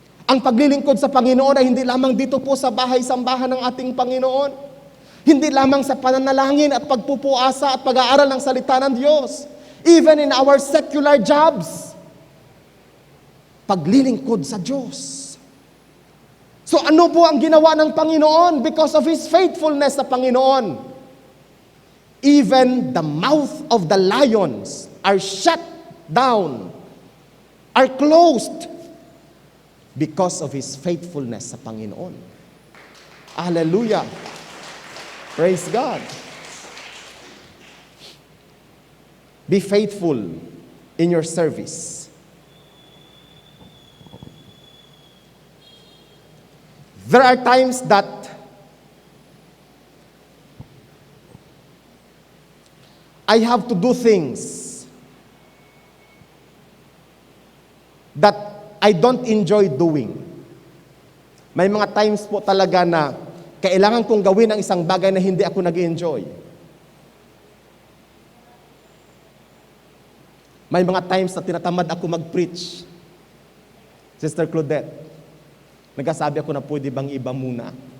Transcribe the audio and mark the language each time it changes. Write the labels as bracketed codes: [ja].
[tl] Ang paglilingkod sa Panginoon ay hindi lamang dito po sa bahay-sambahan ng ating Panginoon. Hindi lamang sa pananalangin at pagpupuasa at pag-aaral ng salita ng Diyos. [en] Even in our secular jobs. [tl] Paglilingkod sa Diyos. So ano po ang ginawa ng Panginoon [en] because of His faithfulness [tl] sa Panginoon? [en] Even the mouth of the lions are shut down, are closed because of His faithfulness [tl] sa Panginoon. [en] Hallelujah. Praise God. Be faithful in your service. There are times that I have to do things that I don't enjoy doing. [tl] May mga times po talaga na kailangan kong gawin ang isang bagay na hindi ako nag-enjoy. May mga times na tinatamad ako mag-preach. Sister Claudette, nagsasabi ako na pwede bang iba muna.